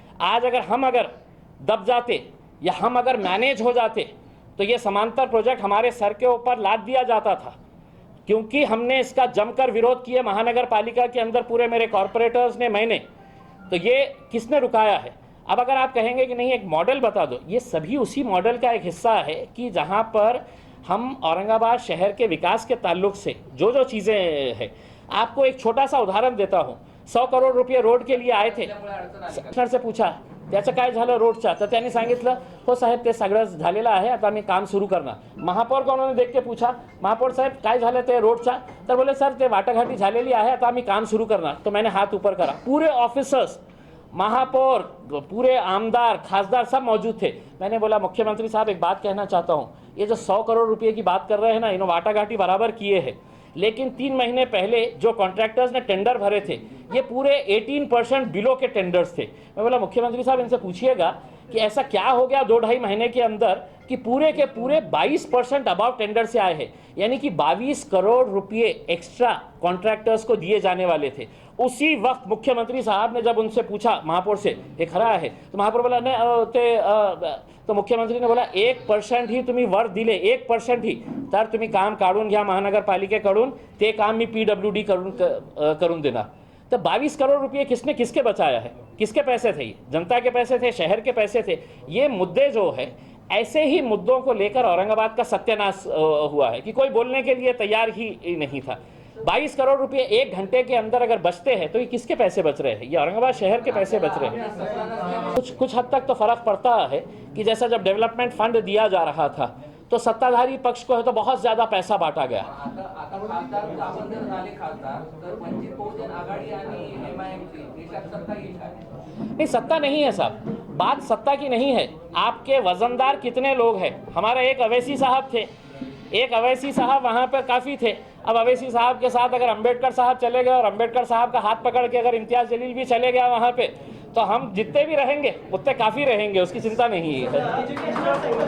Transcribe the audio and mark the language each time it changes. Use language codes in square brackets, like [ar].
[hi] आज अगर हम दब जाते या हम अगर मैनेज हो जाते तो ये समांतर प्रोजेक्ट हमारे सर के ऊपर लाद दिया जाता था, क्योंकि हमने इसका जमकर विरोध किया महानगर पालिका के अंदर, पूरे मेरे कॉरपोरेटर्स ने, मैंने। तो ये किसने रुकाया है? अब अगर आप कहेंगे कि नहीं एक मॉडल बता दो, ये सभी उसी मॉडल का एक हिस्सा है कि जहां पर हम औरंगाबाद शहर के विकास के ताल्लुक से जो जो चीज़ें हैं, आपको एक छोटा सा उदाहरण देता हूँ। 100 करोड़ रुपये रोड के लिए आए थे, सर से पूछा [mr] त्याचं काय झालं रोडचा, तर त्यांनी सांगितलं हो साहेब ते सगळं झालेलं आहे, आता आम्ही काम सुरू करणार। [hi] महापौर को उन्होंने देख के पूछा, [mr] महापौर साहेब काय झालं ते रोडचा, तर बोले सर ते वाटाघाटी झालेली आहे, आता आम्ही काम सुरू करणार। [hi] तो मैंने हाथ ऊपर करा, पूरे ऑफिसर्स, महापौर, पूरे आमदार, खासदार सब मौजूद थे। मैंने बोला मुख्यमंत्री साहब एक बात कहना चाहता हूँ, ये जो 100 करोड़ रुपये की बात कर रहे हैं ना, इन्होंने वाटाघाटी बराबर किए हैं, लेकिन 3 महीने पहले जो कॉन्ट्रैक्टर्स ने टेंडर भरे थे ये पूरे 18% बिलो के टेंडर्स थे। मैं बोला मुख्यमंत्री साहब इनसे पूछिएगा कि ऐसा क्या हो गया 2-2.5 महीने के अंदर कि पूरे के पूरे 22% अबाव टेंडर से आए हैं, यानी कि 22 करोड़ रुपये एक्स्ट्रा कॉन्ट्रैक्टर्स को दिए जाने वाले थे। उसी वक्त मुख्यमंत्री साहब ने जब उनसे पूछा महापौर से, [mr] हे खरा आहे, [hi] तो महापौर बोला [mr] नाही [hi] तो मुख्यमंत्री ने बोला [mr] 1% ही तुम्ही वर दिले, 1% ही, तर तुम्ही काम काढून घ्या महानगरपालिकेकडून, ते काम मी PWD करून देणार. [hi] तो 22 करोड़ रुपये किसने किसके बचाया है? किसके पैसे थे? ये जनता के पैसे थे, शहर के पैसे थे. ये मुद्दे जो है, ऐसे ही मुद्दों को लेकर औरंगाबाद का सत्यानाश हुआ है कि कोई बोलने के लिए तैयार ही नहीं था. 22 करोड़ रुपए 1 घंटे के अंदर अगर बचते हैं तो ये किसके पैसे बच रहे हैं? ये औरंगाबाद शहर के पैसे बच रहे हैं. कुछ हद तक तो फर्क पड़ता है कि जैसा जब डेवलपमेंट फंड दिया जा रहा था तो सत्ताधारी पक्ष को है तो बहुत ज्यादा पैसा बांटा गया. [mr] आता खासदार आपण जर झाले खासदार तर वंचित बहुजन आघाडी आणि MIMची देशात सत्ता येईल का? [hi] नहीं, सत्ता नहीं है साहब, बात सत्ता की नहीं है. आपके वजनदार कितने लोग हैं? हमारा एक अवैसी साहब थे, एक अवैसी साहब वहाँ पर काफ़ी थे. अब अवैसी साहब के साथ अगर अंबेडकर साहब चले गए और अंबेडकर साहब का हाथ पकड़ के अगर इम्तियाज़ जलील भी चले गया वहाँ पे, तो हम जितने भी रहेंगे उतने काफ़ी रहेंगे, उसकी चिंता नहीं है.